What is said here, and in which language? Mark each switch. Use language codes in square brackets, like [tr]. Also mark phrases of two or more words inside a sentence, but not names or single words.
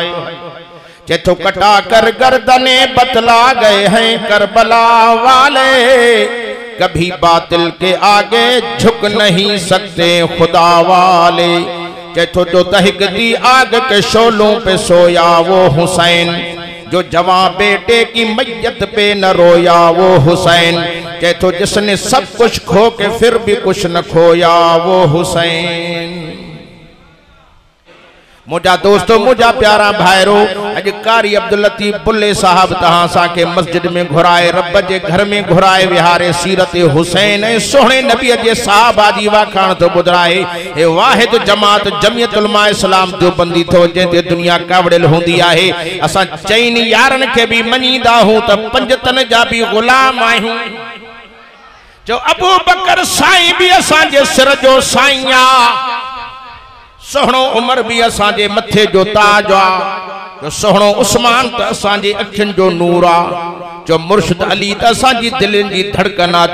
[ur] چاہے تو کٹا کر گردنیں بتلا گئے ہیں کربلا والے، کبھی باطل کے آگے جھک نہیں سکتے خدا والے. چاہے تو جو دہک دی آگ کے شعلوں پہ سویا وہ حسین، جو جواں بیٹے کی میت پہ نہ رویا وہ حسین. چاہے تو جس نے سب کچھ کھو کے پھر بھی کچھ نہ کھویا وہ حسین. [sd] मुझा दोस्तों मुझा प्यारा भाईरो, अज कारी अब्दुल लतीफ बुल्ले साहब तहां सा के मस्जिद में घुराए, रब जे घर में घुराए विहारे सीरत हुसैन सोहणे नबी जे साहबा जी वाखाण तो बुधराए। हे वाहिद जमात जमियत उलमा इस्लाम देवबंदी थो जे दुनिया कावड़ियल हुंदी आहे। असां चइन यारन के भी मनीदा हूं त पंजतन जा भी गुलाम आहियूं। जो अबू बकर साईं भी असां जे सिर जो साईं आ, सोहणो उमर भी असांजे मथे जो ताज आ, जो सोहणो उस्मान त असांजी अखियुनि जो नूर आ, जो मुर्शिद अली त असांजी दिलनि जी धड़कन आ।